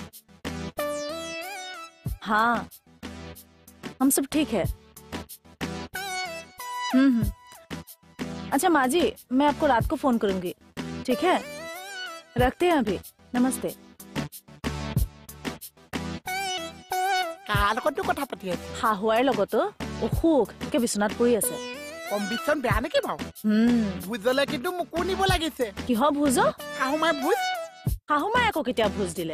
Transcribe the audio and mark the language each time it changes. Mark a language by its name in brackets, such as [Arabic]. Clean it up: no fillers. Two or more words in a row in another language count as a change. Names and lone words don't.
[Hindi] हाँ हम सब ठीक है अच्छा माँ जी मैं आपको रात को फोन करूंगी ठीक है रखते हैं अभी नमस्ते [Assamese] শাহুৱাৰ লগতো অসুখ একে বিচনাত পৰি আছে কম্বিচন বেয়া নেকি বাৰু ভোজলে কিন্তু মোকো নিব লাগিছে কিহ ভোজ শাহুমাই ভোজ শাহুমাই আকৌ কেতিয়া ভোজ দিলে